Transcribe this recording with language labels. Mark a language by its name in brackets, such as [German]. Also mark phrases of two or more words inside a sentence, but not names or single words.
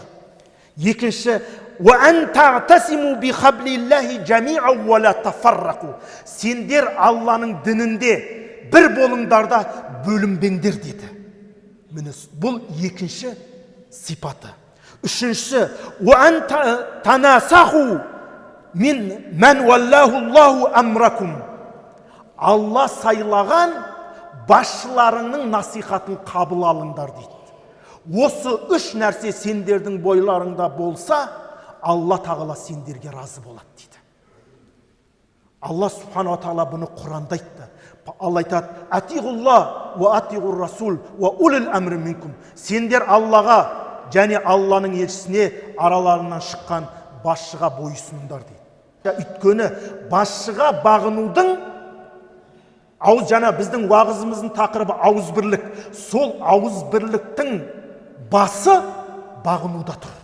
[Arabic] Екінші, وأن تعتصموا بحبل الله جميعا ولا تفرقوا. [Kazakh] Сендер Алланың дінінде бір болыңдарда бөлінбеңдер деді. Міне бұл екінші сипаты. Үшіншісі, [Arabic] وأن تناصحوا من ولاه الله أمركم. [Kazakh] Алла сайлаған басшыларының насихатын қабыл алыңдар дейді. Осы үш нәрсе сендердің бойларыңда болса, Алла тағала сендерге разы болады дейді. Алла субхану тағала бұны Құранда айтты. Алла айтады, [Arabic] أطيعوا الله وأطيعوا الرسول وأولي الأمر منكم. [Kazakh] Сендер Аллаға және Алланың елшісіне араларынан шыққан басшыға бойсұныңдар дейді. Өйткені басшыға бағынудың, жаңа біздің уағызымыздың тақырыбы ауызбірлік. Сол ауызбірліктің басы бағынуда тұр.